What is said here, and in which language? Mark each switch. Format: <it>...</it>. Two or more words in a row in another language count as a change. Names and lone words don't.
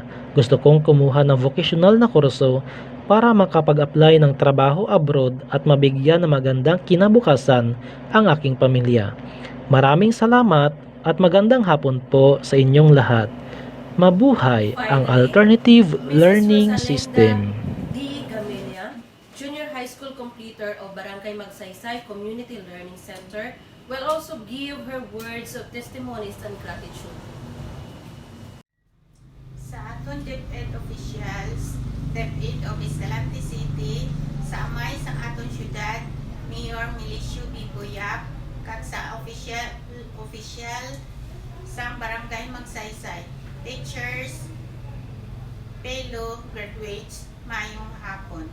<tl>Gusto kong kumuha ng vocational na kurso para makapag-apply ng trabaho abroad at mabigyan ng magandang kinabukasan ang aking pamilya. Maraming salamat at magandang hapon po sa inyong lahat. Mabuhay ang Alternative Learning System.</tl> <en>D. Gamelia, Junior High School completer coordinator of Barangay Magsaysay Community Learning Center, will also give her words of testimonies and gratitude.</en> <hil>Sa aton DepEd officials, DepEd of Escalante City, sa amay sa aton syudad, Mayor Milicio Biboyap, kag sa official sa Barangay Magsaysay, teachers, fellow graduates, mayong hapon.</hil>